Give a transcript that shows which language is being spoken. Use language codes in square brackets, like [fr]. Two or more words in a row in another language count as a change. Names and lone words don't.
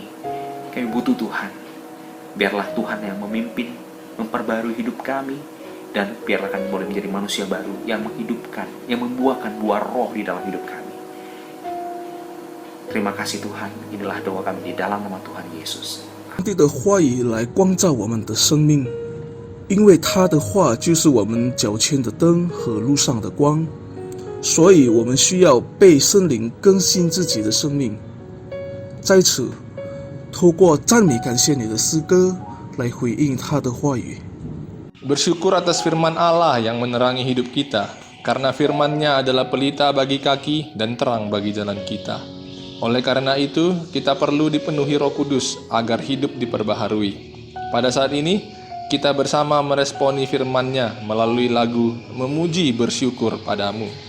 [id] Kami butuh Tuhan. Biarlah Tuhan yang memimpin, memperbarui hidup kami, dan biarlah kami boleh menjadi manusia baru yang menghidupkan, yang membuahkan buah roh di dalam hidup kami. Terima kasih Tuhan. Inilah doa kami di dalam nama Tuhan Yesus. [zh] 上帝的话语来光照我们的生命，因为他的话就是我们脚前的灯和路上的光，所以我们需要被圣灵更新自己的生命。在此，透过赞美感谢你的诗歌来回应他的话语。 [id] Bersyukur atas firman Allah yang menerangi hidup kita, karena firman-Nya adalah pelita bagi kaki dan terang bagi jalan kita. Oleh karena itu, kita perlu dipenuhi Roh Kudus agar hidup diperbaharui. Pada saat ini, kita bersama meresponi firman-Nya melalui lagu Memuji Bersyukur Padamu.